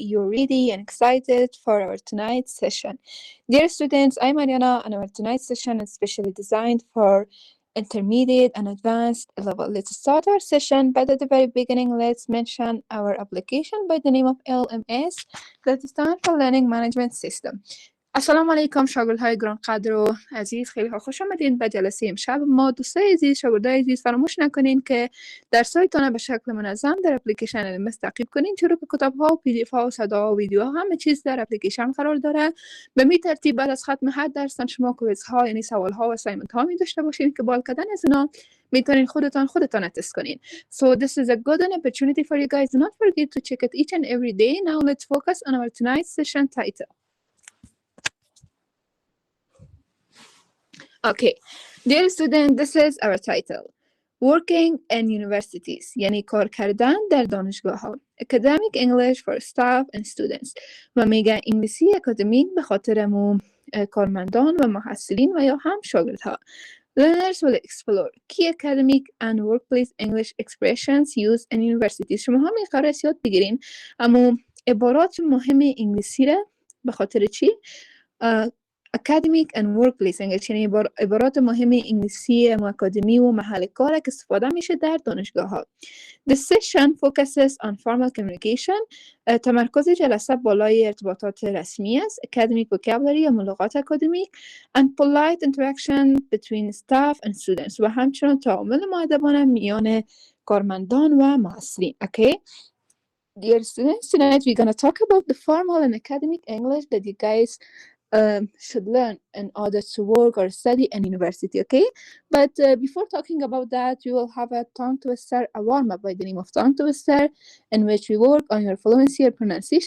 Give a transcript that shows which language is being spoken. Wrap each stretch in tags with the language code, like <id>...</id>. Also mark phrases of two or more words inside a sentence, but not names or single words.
<en>You're ready and excited for our tonight's session. Dear students, I'm Aryana, and our tonight's session is specially designed for intermediate and advanced level. Let's start our session, but at the very beginning, let's mention our application by the name of LMS, that stands for Learning Management System.</en> <fa>السلام علیکم شاگردهای گرانقدر و عزیز، خیلی خوش آمدین به جلسه امشب ما. دوستای عزیز، شاگردای عزیز، فراموش نکنین که درسایتان به شکل منظم در اپلیکیشن LMS تعقیب کنین. چرا که کتاب‌ها و PDF ها و صداها و ویدیوها همه چیز در اپلیکیشن قرار داره. به می ترتیب بعد از ختم هر درس شما کویزها، یعنی سوال‌ها و اسایمنت ها می داشته باشین که با حل کردن از اینا میتونین خودتان تست کنین.</fa> <en>So this is a good opportunity for you guys. Do not forget to check it each and every day. Now let's focus on our tonight's session title. Okay, dear student, this is our title. Working in universities،</en> <fa>یعنی کار کردن در دانشگاه ها.</fa> <en>Academic English for staff and students.</en> <fa>و میگه انگلیسی اکادمیک به خاطر کارمندان و محصلین و یا هم شاگردها.</fa> <en>Learners will explore key academic and workplace English expressions used in universities.</en> <fa>شما هم قراره یاد بگیرین اما عبارات مهم انگلیسی را به خاطر چی؟</fa> <en>academic and workplace English،</en> <fa>یعنی عبارات مهم انگلیسی اکادمی و محل کار که استفاده میشه در دانشگاه ها.</fa> <en>The session focuses on formal communication.</en> <fa>تمرکز جلسه بالای ارتباطات رسمی است.</fa> <en>Academic vocabulary</en> <fa>یا ملاقات اکادمیک</fa> <en>and polite interaction between staff and students.</en> <fa>و همچنان تعامل مؤدبانه میان کارمندان و محصلین.</fa> <en>Okay. Dear students, tonight we're going to talk about the formal and academic English that you guys should learn in order to work or study in university, okay? But before talking about that, we will have a tongue twister, a warm-up by the name of tongue twister, in which we work on your fluency or pronunciation.</en>